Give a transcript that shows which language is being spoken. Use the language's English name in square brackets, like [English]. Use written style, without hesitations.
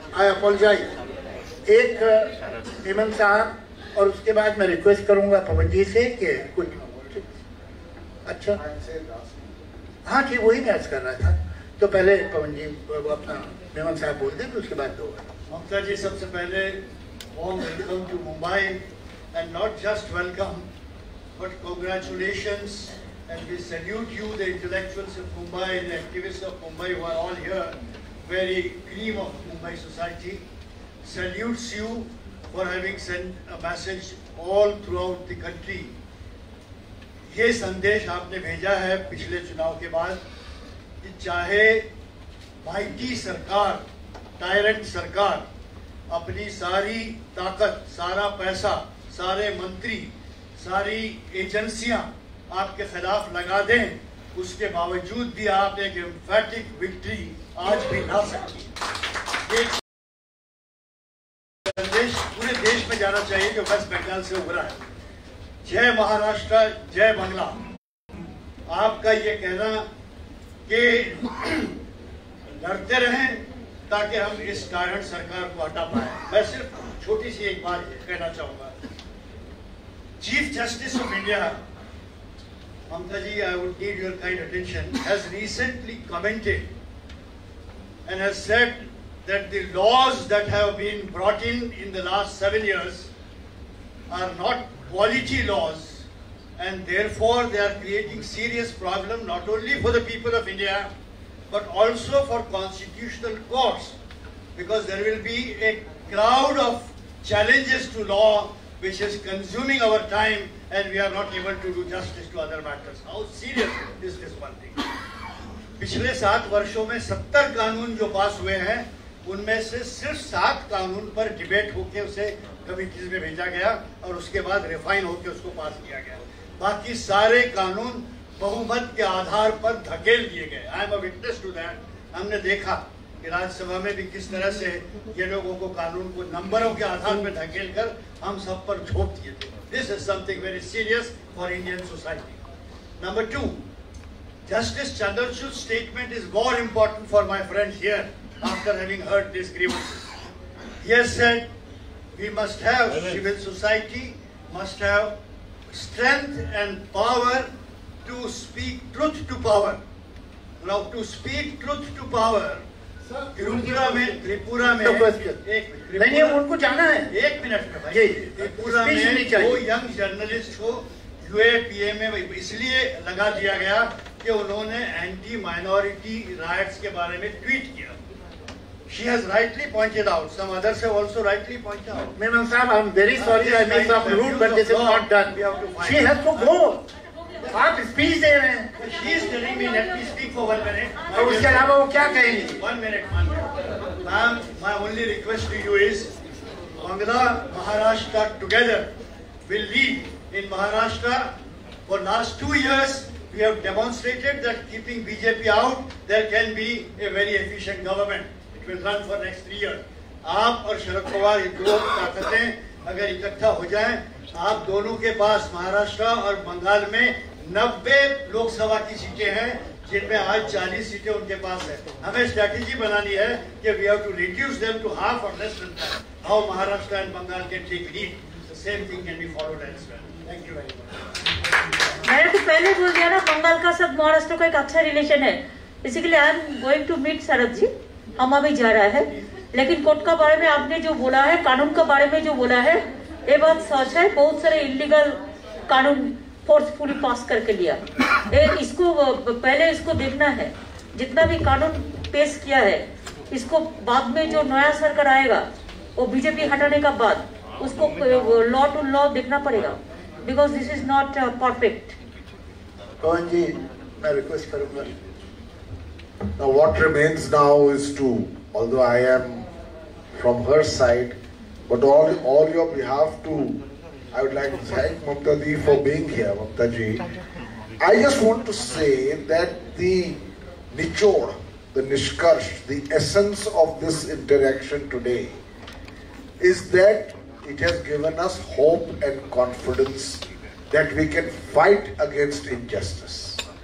[English] I apologize. [Hindi] एक हेमंत साहब, और उसके बाद मैं रिक्वेस्ट करूंगा पवन जी से कि कुछ. अच्छा हाँ ठीक, वही मैं अर्ज कर रहा था. तो पहले पवन जी अपना हेमंत साहब बोल दें, उसके बाद 2. [English] Mamata ji, [Hindi] सबसे पहले [English] warm welcome to Mumbai, and not just welcome but congratulations, and we salute you, the intellectuals of Mumbai, the activists of Mumbai who are all here, very cream of Mumbai society, salutes you for having sent a message all throughout the country. [Hindi] ये संदेश आपने भेजा है पिछले चुनाव के बाद कि चाहे माइटी सरकार, टायरेंट सरकार अपनी सारी ताकत, सारा पैसा, सारे मंत्री, सारी एजेंसियां आपके खिलाफ लगा दें, उसके बावजूद भी आप एक एम्फैटिक विक्ट्री आज भी ला सकती है. ये संदेश पूरे देश में जाना चाहिए जो वेस्ट बंगाल से उभरा है. जय महाराष्ट्र, जय बांग्ला. आपका ये कहना कि लड़ते रहें ताकि हम इस टायरेंट सरकार को हटा पाए. मैं सिर्फ छोटी सी एक बात कहना चाहूंगा. [English] Chief Justice of India, Mamta ji, I would need your kind attention, has recently commented and has said that the laws that have been brought in the last 7 years are not quality laws, and therefore they are creating serious problem not only for the people of India but also for constitutional courts, because there will be a crowd of challenges to law which is consuming our time, and we are not able to do justice to other matters. How serious is this one thing? [Hindi] पिछले 7 वर्षों में 70 कानून जो पास हुए हैं, उनमें से सिर्फ 7 कानून पर डिबेट होकर उसे कमिटीज में भेजा गया और उसके बाद रिफाइन होकर उसको पास किया गया. बाकी सारे कानून बहुमत के आधार पर धकेल दिए गए. [English] I am a witness to that. [Hindi] हमने देखा कि राज्यसभा में भी किस तरह से ये लोगों को कानून को नंबरों के आधार पर ढकेल कर हम सब पर झोंक दिए थे. [English] This is something very serious for Indian society. Number 2, Justice Chandrachud's statement is more important for my friends here after having heard these grievances. He has said we must have civil society, must have strength and power to speak truth to power. Now to speak truth to power, [Hindi] Tripura में नहीं उनको जाना है. एक minute में भाई. त्रिपुरा में 2 young journalist को UAPA में इसलिए लगा दिया गया कि उन्होंने एंटी माइनॉरिटी राइट्स के बारे में ट्वीट किया. [English] She has rightly pointed out. Some others have also rightly pointed out. Memon Sahab, I'm very sorry I made some rude, but this is not done. She has to go. [Hindi] आप speech दे रहे हैं. [English] She is telling me let me speak for 1 minute. [Hindi] और उसके अलावा वो क्या कहेंगी? [English] 1 minute. Ma'am, my only request to you is Bangla, Maharashtra together will lead. In Maharashtra, for last 2 years, we have demonstrated that keeping BJP out, there can be a very efficient government. It will run for next 3 years. [Hindi] आप और शरद पवार ये 2 ताकतें अगर इकट्ठा हो जाएं, आप दोनों के पास महाराष्ट्र और बंगाल में 90 लोकसभा की सीटें हैं, जिनमें आज 40 सीटें उनके पास है. हमें स्ट्रैटेजी बनानी है कि [English] we have to reduce them to half or less than that. How Maharashtra and Bengal can take lead. The same thing can be followed elsewhere. Thank you very much. [Hindi] मैंने तो पहले बोल दिया ना, बंगाल का सब महाराष्ट्र का एक अच्छा रिलेशन है. इसीलिए [English] I am going to meet [Hindi] शरद जी. हम अभी जा रहा है, लेकिन कोर्ट का बारे में आपने जो बोला है, कानून का बारे में जो बोला है, ये बात सच है. बहुत सारे इलीगल कानून फोर्सफुली पास करके लिया. इसको पहले इसको देखना है. जितना भी कानून पेश किया है, इसको बाद में जो नया सरकार आएगा, वो बीजेपी हटाने का बाद उसको लॉ टू लॉ देखना पड़ेगा. [English] Because this is not perfect. [Hindi] कौन जी, मैं रिक्वेस्ट करूंगा. [English] Now what remains now is to, although I am from her side, but all your behalf to, I would like to thank Mamta Ji for being here. Mamta Ji, I just want to say that the nichod, the nishkarsh, the essence of this interaction today is that it has given us hope and confidence that we can fight against injustice.